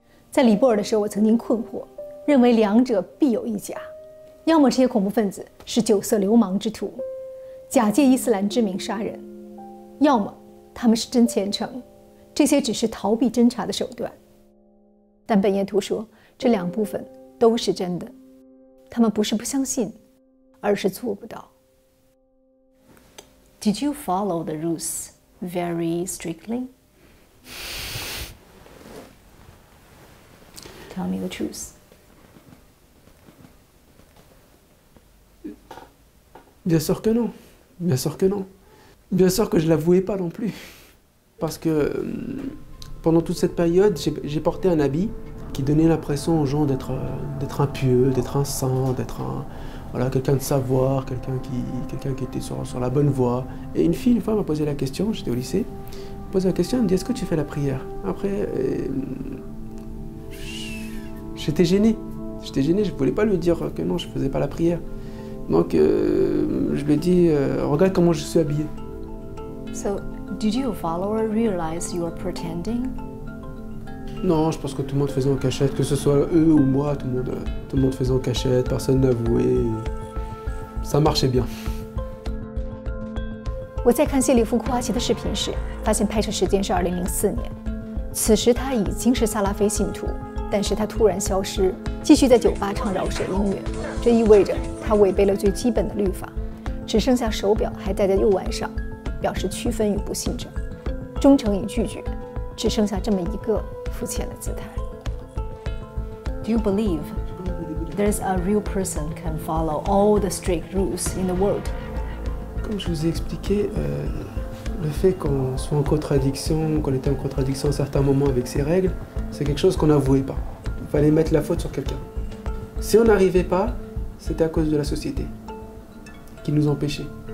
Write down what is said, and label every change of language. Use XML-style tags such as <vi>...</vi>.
<zh>在尼泊尔的时候，我曾经困惑，认为两者必有一假，要么这些恐怖分子是酒色流氓之徒，假借伊斯兰之名杀人，要么他们是真虔诚，这些只是逃避侦查的手段。但本耶图说，这2部分都是真的，他们不是不相信，而是做不到。</zh> <en>Did you follow the rules very strictly? Tell me the truth.</en> <fr>Bien sûr que non. Bien sûr que non. Bien sûr que je ne l'avouais pas non plus. Parce que pendant toute cette période, j'ai porté un habit qui donnait l'impression aux gens d'être impieux, d'être un saint, d'être quelqu'un de savoir, quelqu'un qui était sur la bonne voie. Et une fille, une fois, m'a posé la question, j'étais au lycée, elle m'a posé la question, elle me dit, est-ce que tu fais la prière? Après, j'étais gêné, je ne voulais pas lui dire que non, je ne faisais pas la prière. Donc, je lui ai dit, regarde comment je suis habillé.</fr> <en>So, did your follower realize you were pretending?</en> <fr>Non, je pense que tout le monde faisait en cachette, que ce soit eux ou moi, tout le monde faisait en cachette, personne n'avouait. Ça marchait bien.</fr> <zh>我在看谢里夫·库阿奇的视频时，发现拍摄时间是2004年。此时他已经是萨拉菲信徒，但是他突然消失，继续在酒吧唱饶舌音乐。这意味着他违背了最基本的律法，只剩下手表还戴在右腕上，表示区分与不信者。忠诚与拒绝，只剩下这么一个肤浅的姿态。</zh> <en>Do you believe there's a real person can follow all the strict rules in the world?</en> <fr>Comme je vous ai expliqué, le fait qu'on soit en contradiction, qu'on était en contradiction à certains moments avec ces règles, c'est quelque chose qu'on n'avouait pas. Il fallait mettre la faute sur quelqu'un. Si on n'arrivait pas, c'était à cause de la société qui nous empêchait.</fr>